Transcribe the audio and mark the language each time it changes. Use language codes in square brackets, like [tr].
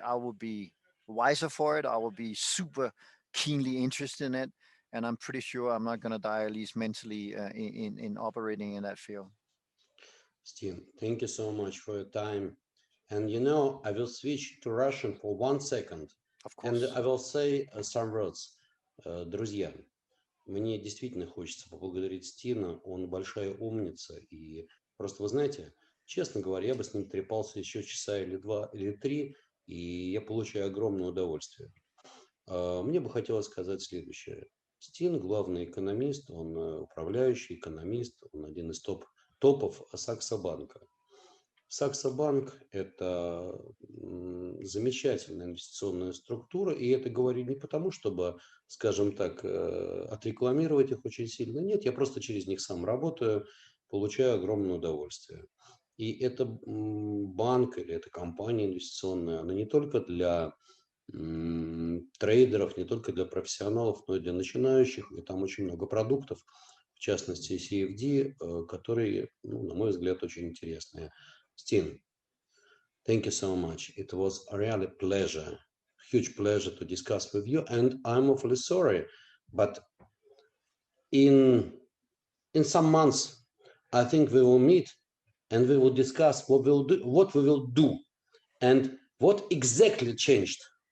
[en] I will be wiser for it. I will be super keenly interested in it, and I'm pretty sure I'm not going to die, at least mentally, in operating in that field. Steen, thank you so much for your time. And I will switch to Russian for 1 second. Of And course. I will say some words. [ru] Друзья, мне действительно хочется поблагодарить Стина. Он большая умница. И просто, вы знаете, честно говоря, я бы с ним трепался еще часа или 2, или 3, и я получаю огромное удовольствие. Мне бы хотелось сказать следующее. Стин, главный экономист, он управляющий экономист, он один из топов Saxo банка. Saxo Банк– это замечательная инвестиционная структура, и это говорю не потому, чтобы, скажем так, отрекламировать их очень сильно. Нет, я просто через них сам работаю, получаю огромное удовольствие. И это банк или это компания инвестиционная, она не только для трейдеров, не только для профессионалов, но и для начинающих. И там очень много продуктов, в частности CFD, которые, на мой взгляд, очень интересные. [en] Стин, thank you so much. It was a really pleasure, huge pleasure to discuss with you. And I'm awfully sorry, but in some months, I think we will meet and we will discuss what we will do and what exactly changed.